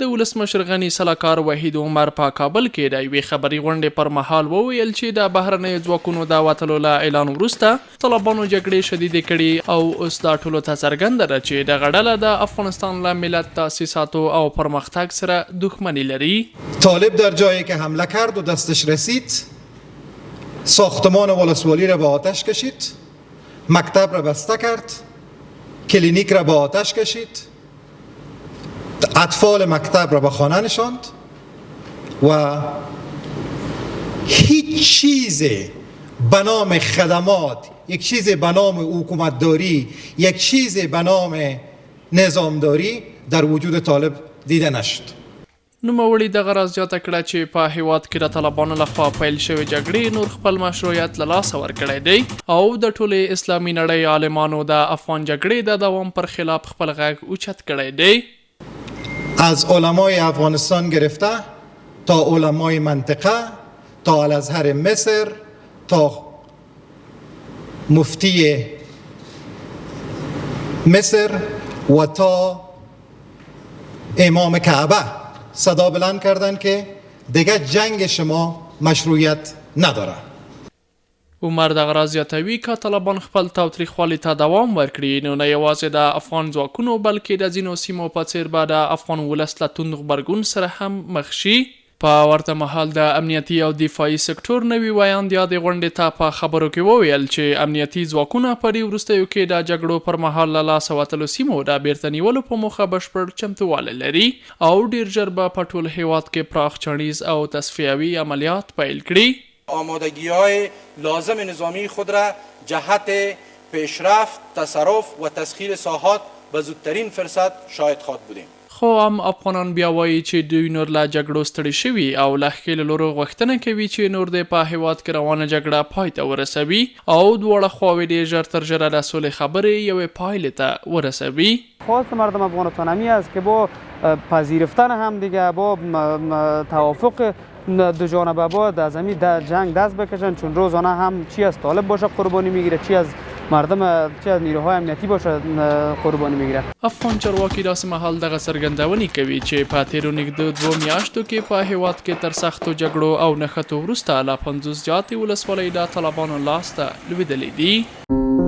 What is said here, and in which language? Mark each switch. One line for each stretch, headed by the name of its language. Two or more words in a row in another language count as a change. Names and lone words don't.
Pashto: د ولسمشر غني سلاکار وحید عمر په کابل کې د یوې خبري غونډې پر مهال وویل چې د بهرنیو ځواکونو د وتلو له اعلان وروسته طالبانو جګړې شدیدې کړي او اوس دا ټولو ته څرګنده ده چې دغه ډله د افغانستان له ملت تاسیساتو او پرمختګ سره دښمني لري.
Persian: طالب در جایی که حمله کرد و دستش رسید ساختمان ولسوالی را به آتش کشید، مکتب را بسته کرد، کلینیک را به آتش کشید، اطفال مکتب را به خانه نشاند و هیچ چیز به نام خدمات، یک چیز به نام حکومتداری، یک چیز به نام نظامداری در وجود طالب دیده نشد.
Pashto: نوموړي دغه راز زیاته کړه چې په هیواد کې د طالبانو لخوا پیل شوې جګړې نور خپل مشروعیت له لاسه ورکړی دی او د ټولې اسلامي نړۍ عالمانو د افغان جګړې د دوام پر خلاف خپل غږ اوچت کړی دی.
Persian: از علمای افغانستان گرفته تا علمای منطقه تا الازهر مصر تا مفتی مصر و تا امام کعبه صدا بلند کردن که دیگه جنگ شما مشروعیت نداره.
Pashto: عمر دغه راز زیاتوي که طالبان خپل تاوتریخوالي ته دوام ورکړي نو نه یوازې د افغان ځواکونو بلکې د ځینو سیمو په څیر به د افغان ولس له توند غبرګون سره هم مخ شي. په ورته مهال د امنیتي او دفاعي سکتور نوي ویاند د غونډې ته په خبرو کې وویل چې امنیتي ځواکونه په دې وروستیو کې د جګړو پر مهال له لاسه وتلو سیمو د بیرته نیولو په موخه بشپړ چمتووالی لري او ډیر ژر به په ټول هیواد کې پراخ چڼیز او تصفیوي عملیات پیل کړي.
Persian: آمادگی‌های لازم نظامی خود را جهت پیشرفت، تصرف و تسخیر ساحات به زودترین فرصت شاهد خواهد بودیم.
Pashto: خو هم افغانان بیا وایي چې دوی نور له جګړو ستړي شوي او له ښکې له لورو غوښتنه کوي چې نور د په هیواد کې روانه جګړه پای ته ورسوي او دواړه خواوې ډېر ژر تر ژره د سولې خبرې یوې پایلې ته ورسوي.
Persian: خواست مردم افغانستان همی است که با پذیرفتن هم دیگه با توافق دو جانبه باید از همین جنگ دست بکشن چون روزانه هم چی از طالب باشه قربانی میگیره چی از مردم چی از نیروهای امنیتی باشه قربانی میگیره.
Pashto: افغان چارواکي داسې مهال دغه څرګندونې کوي چې په تیرو نږدې 2 میاشتو کې په هیواد کې تر سختو جګړو او نښتو وروسته له 50 زیاتې ولسوالۍ د طالبانو لاس ته لوېدلې دي.